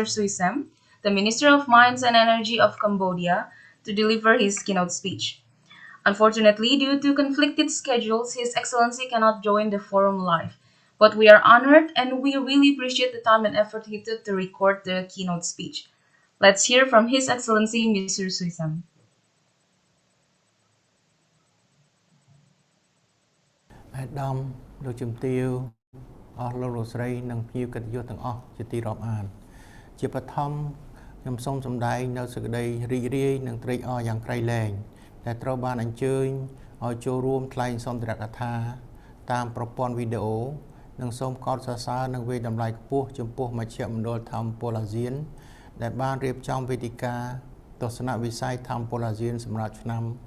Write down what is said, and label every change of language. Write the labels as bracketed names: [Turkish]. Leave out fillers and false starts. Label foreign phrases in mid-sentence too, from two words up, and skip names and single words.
[English] Suisam, the Minister of Mines and Energy of Cambodia, to deliver his keynote speech. Unfortunately, due to conflicted schedules, His Excellency cannot join the forum live. But we are honored and we really appreciate the time and effort he took to record the keynote speech. Let's hear from His Excellency Mr. Suisam. [Khmer] អាដាមលោកជំទាវអស់លោកលោកស្រីនិងភ្ញៀវកិត្តិយសទាំងអស់ជាទីរាប់អានជាបឋ មខ្ញុំសូមសម្ដែងនៅសេចក្តីរីករាយនិងត្រេកអរយ៉ាងក្រៃលែងដែលត្រូវបានអញ្ជើញឲ្យចូលរួមថ្លែងសុន្ទរកថាតាមប្រព័ន្ធវីដេអូនិងសូមកោតសរសើរនិងវាយតម្លៃខ្ពស់ចំពោះមជ្ឈមណ្ឌលធម្មពលអាស៊ានដែលបានរៀបចំវេទិកាទស្សនវិស័យធម្មពលអាស៊ានសម្រាប់ឆ្នាំ